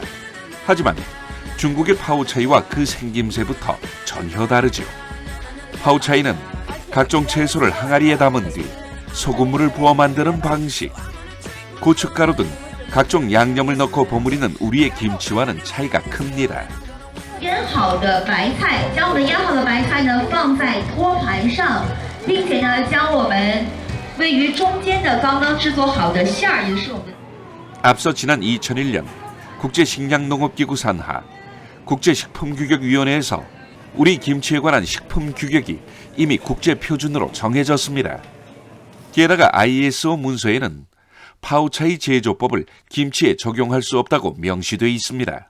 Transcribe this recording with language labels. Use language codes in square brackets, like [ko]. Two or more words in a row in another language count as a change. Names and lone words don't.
[ko] 하지만 중국의 파우차이와 그 생김새부터 전혀 다르죠. 파우차이는 각종 채소를 항아리에 담은 뒤 소금물을 부어 만드는 방식. 고춧가루 등 각종 양념을 넣고 버무리는 우리의 김치와는 차이가 큽니다. [zh] 腌好的白菜，将我们腌好的白菜呢放在托盘上，并且呢将我们位于中间的刚刚制作好的馅儿，也是我们。 [ko] 앞서 지난 2001년 국제식량농업기구 산하 국제식품규격위원회에서 우리 김치에 관한 식품 규격이 이미 국제표준으로 정해졌습니다. 게다가 ISO 문서에는 파우차이 제조법을 김치에 적용할 수 없다고 명시돼 있습니다.